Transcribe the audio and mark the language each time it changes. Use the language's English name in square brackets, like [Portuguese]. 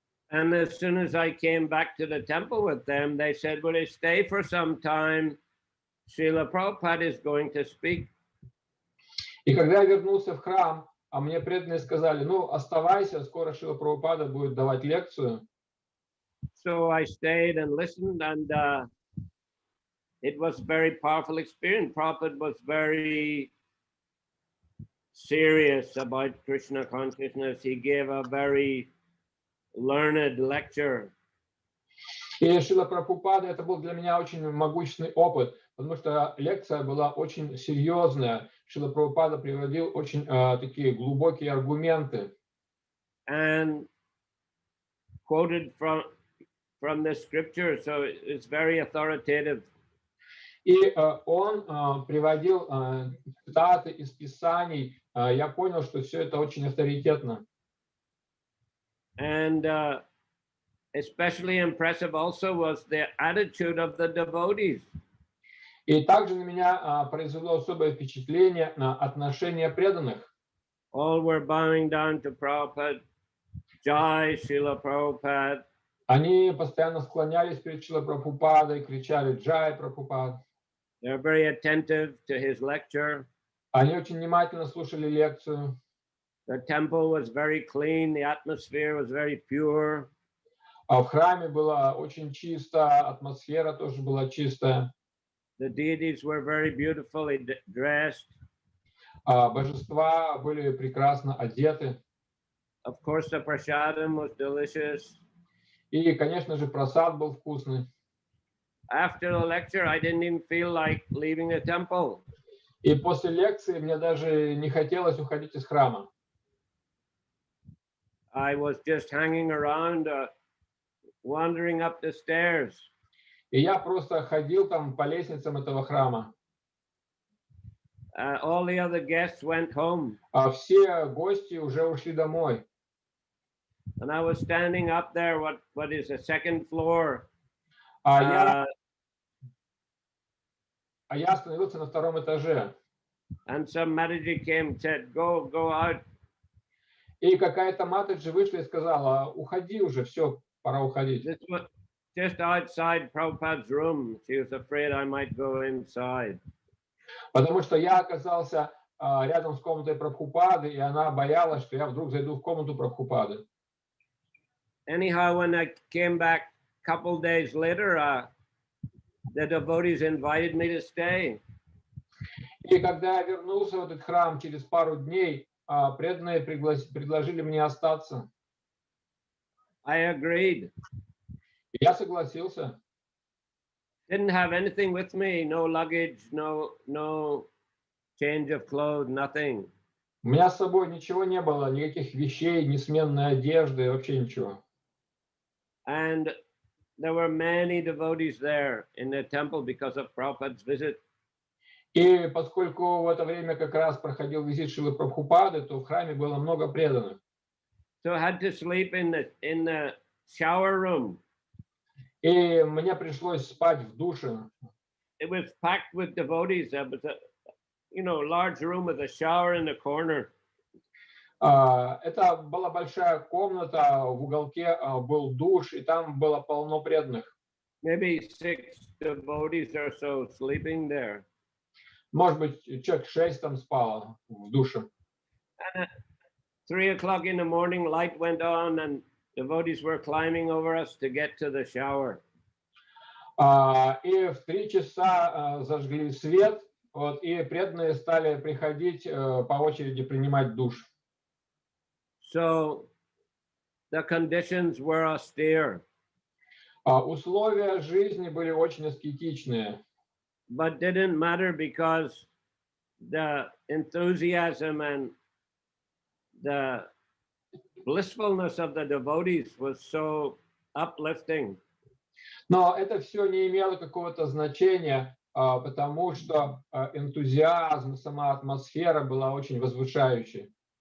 [English] And as soon as I came back to the temple with them, they said, "Will you stay for some time? Srila Prabhupada is going to speak." [Russian] И когда я вернулся в храм, а мне преданные сказали: ну, оставайся, скоро Шрила Прабхупада будет давать лекцию. [English] So I stayed and listened, and it was a very powerful experience. Prabhupada was very serious about Krishna consciousness. He gave a very learned lecture. [Russian] И Шрила Прабхупада, это был для меня очень могущественный опыт, потому что лекция была очень серьезная. Шрила Прабхупада приводил очень такие глубокие аргументы. [English] And quoted from the scripture, so it's very authoritative. [Russian] И он приводил цитаты из Писаний. Я понял, что все это очень авторитетно. [English] And especially impressive also was the attitude of the devotees. [Russian] И также на меня произвело особое впечатление на отношение преданных. [English] All were bowing down to Prabhupada. Jai Srila Prabhupada. [Russian] Они постоянно склонялись перед Шрилой Прабхупадой, кричали «Джай Прабхупад». [English] They were very attentive to his lecture. [Russian] Они очень внимательно слушали лекцию. [English] The temple was very clean. The atmosphere was very pure. [Russian] А в храме было очень чисто, атмосфера тоже была чистая. [English] The deities were very beautifully dressed. [Russian] Божества были прекрасно одеты. [English] Of course, the prasadam was delicious. [Russian] И, конечно же, просад был вкусный. [English] After the lecture, I didn't even feel like leaving the temple. [Russian] И после лекции мне даже не хотелось уходить из храма. [English] I was just hanging around, wandering up the stairs. [Russian] И я просто ходил там по лестницам этого храма. [English] All the other guests went home. [Russian] А все гости уже ушли домой. [English] And I was standing up there, what is the second floor. [Russian] А я остановился на втором этаже. [English] And some Mataji came and said, go out. [Russian] И какая-то матаджи вышла и сказала: уходи уже, все, пора уходить. [English] This was just outside Prabhupada's room. She was afraid I might go inside. [Russian] Потому что я оказался рядом с комнатой Прабхупады, и она боялась, что я вдруг зайду в комнату Прабхупады. [English] Anyhow, when I came back a couple days later, the devotees invited me to stay. [Russian] И когда я вернулся в этот храм через пару дней, преданные предложили мне остаться. [English] I agreed. [Russian] И я согласился. [English] Didn't have anything with me, no luggage, no change of clothes, nothing. [Russian] У меня с собой ничего не было, никаких вещей, ни сменной одежды, вообще ничего. [English] And there were many devotees there in the temple because of Prabhupada's visit. [Russian] И поскольку в это время как раз проходил визит Шрилы Прабхупады, то в храме было много преданных. [English] So I had to sleep in the shower room. [Russian] И мне пришлось спать в душе. [English] It was packed with devotees. It was a large room with a shower in the corner. [Russian] Это была большая комната, в уголке был душ, и там было полно преданных. [English] Maybe 6 devotees or so sleeping there. [Russian] Может быть, человек 6 там спало в душе. [English] And at 3 o'clock in the morning, light went on, and devotees were climbing over us to get to the shower. [Russian] И в 3 часа зажгли свет, вот, и преданные стали приходить по очереди принимать душ. [English] So the conditions were austere, [Russian] Условия жизни были очень аскетичные. [English] but didn't matter because the enthusiasm and the blissfulness of the devotees was so uplifting. [Russian] Но это все не имело какого-то значения, потому что энтузиазм, сама атмосфера была очень возвышающей.